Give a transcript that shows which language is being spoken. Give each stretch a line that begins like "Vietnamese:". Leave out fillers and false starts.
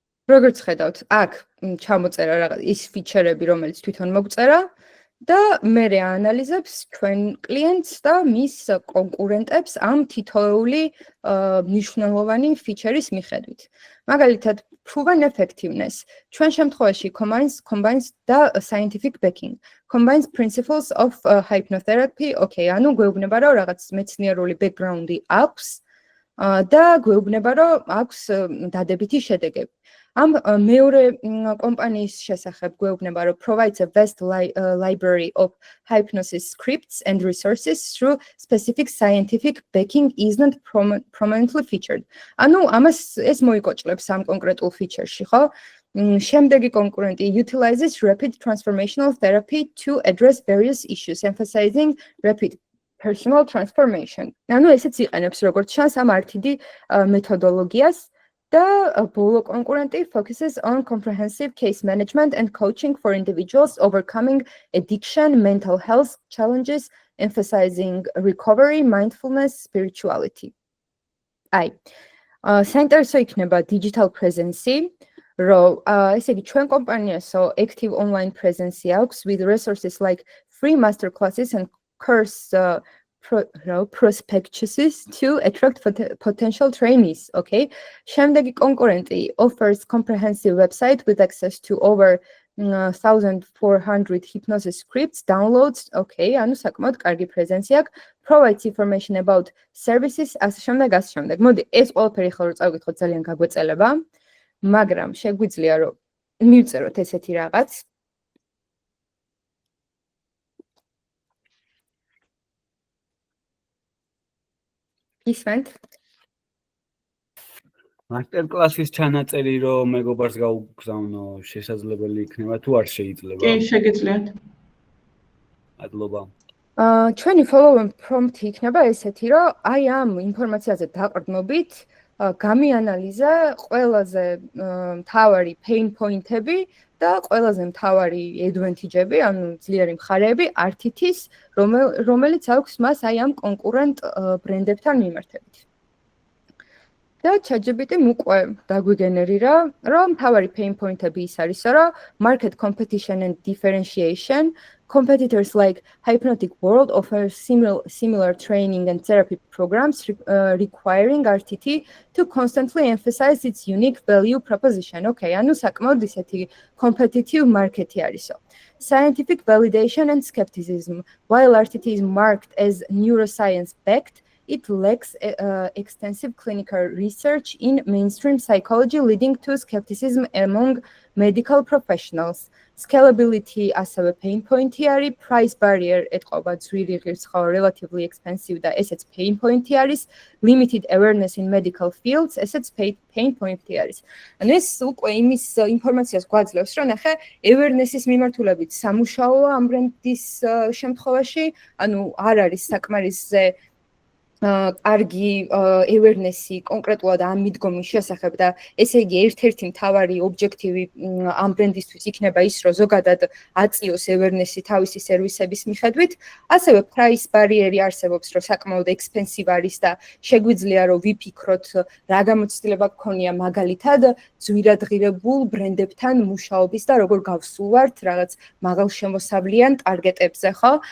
Georgian: როგორც ხედავთ, აქ ჩამოწერა რაღაც ის ფიჩერები, რომელიც თვითონ მოგწერა და მერე აანალიზებს ჩვენ კლიენტს და მის კონკურენტებს ამ თითოეული მნიშვნელოვანი ფიჩერის მიხედვით.
English: მაგალითად, proven effectiveness.
Georgian: ჩვენ შემთხვევაში combines და scientific backing.
English: Combines principles of hypnotherapy.
Georgian: Okay, ანუ გვეუბნება, რომ რაღაც მეცნიერული background-ი აქვს და გვეუბნება, რომ აქვს დადებითი შედეგები. ამ მეორე კომპანიის შესახებ გვეუბნება, რომ
English: provides a vast library of hypnosis scripts and resources through specific scientific backing isn't prominently featured.
Georgian: ანუ ამას ეს მოიკოჭლებს ამ კონკრეტულ ფიჩერში, ხო? შემდეგი კონკურენტი
English: utilizes rapid transformational therapy to address various issues, emphasizing rapid personal transformation.
Georgian: ანუ ესეც იყენებს როგორც ჩანს ამ RTD მეთოდოლოგიას. და ბოლო კონკურენტი
English: focuses on comprehensive case management and coaching for individuals overcoming addiction, mental health challenges, emphasizing recovery, mindfulness, spirituality.
Georgian: აი, საინტერესო იქნება
English: digital presence-ი,
Georgian: რომ ესე იგი ჩვენ კომპანიასო
English: active online presence აქვს with resources like free master classes and course prospectuses to attract potential trainees, okay?
Georgian: შემდეგი კონკურენტი
English: offers comprehensive website with access to over 1400 hypnosis scripts, downloads, okay,
Georgian: ანუ საკმაოდ კარგი პრეზენცია აქვს,
English: provides information about services,
Georgian: ასე შემდეგ. მოდი, ეს ყველაფერი ხო რომ წავიკითხოთ, ძალიან გაგვეწელება, მაგრამ შეგვიძლია რომ მივწეროთ ესეთი რაღაც. ისვენთ master class-ის ჩანაწერი რომ მეგობარს გაუგზავნო შესაძლებელი იქნება თუ არ შეიძლება? კი, შეგიძლიათ. მადლობა. ჩვენი follow-up prompt-ი იქნება ესეთი, რომ აი ამ ინფორმაციაზე დაყრდნობით გამიანალიზა ყველაზე მთავარი pain point-ები და ყველაზე მთავარი advantage-ები, ანუ ძლიერი მხარეები RTT-ის, რომელიც აქვს მას აი ამ კონკურენტ ბრენდებთან მიმართებით. და ChatGPT-მ უკვე დაგვიგენერირა, რომ მთავარი pain point-ები ის არის, რომ
English: market competition and differentiation. Competitors like Hypnotic World offer similar training and therapy programs requiring RTT to constantly emphasize its unique value proposition.
Georgian: Okay, ანუ საკმაოდ ისეთი competitive market-ი არისო.
English: Scientific validation and skepticism. While RTT is marked as neuroscience-backed, it lacks extensive clinical research in mainstream psychology, leading to skepticism among medical professionals. Scalability ასევე pain point-ი არის, price barrier
Georgian: ეთყობა ძვირი ღირს ხო
English: relatively expensive და ესეც pain point-ი არის, limited awareness in medical fields, ესეც pain point-ი არის.
Georgian: ანუ ეს უკვე იმის ინფორმაციას გვაძლევს, რომ ნახე awareness-ის მიმართულებით სამუშაოა ამ ბრენდის შემთხვევაში, ანუ არ არის საკმარისზე კარგი awareness-ი კონკრეტულად ამ მიდგომის შესახებ და ესე იგი ერთ-ერთი მთავარი ობიექტივი ამ ბრენდისთვის იქნება ის, რომ ზოგადად აწიოს awareness-ი თავისი სერვისების მიხედვით, ასევე price barrier-ი არსებობს, რომ საკმაოდ expensive არის და შეგვიძლია რომ ვიფიქროთ რა გამოცდილება გქონია მაგალითად ძვირადღირებულ ბრენდებთან მუშაობის და როგორ გავსულვართ რაღაც მაღალშემოსავლიან ტარგეტებზე, ხო?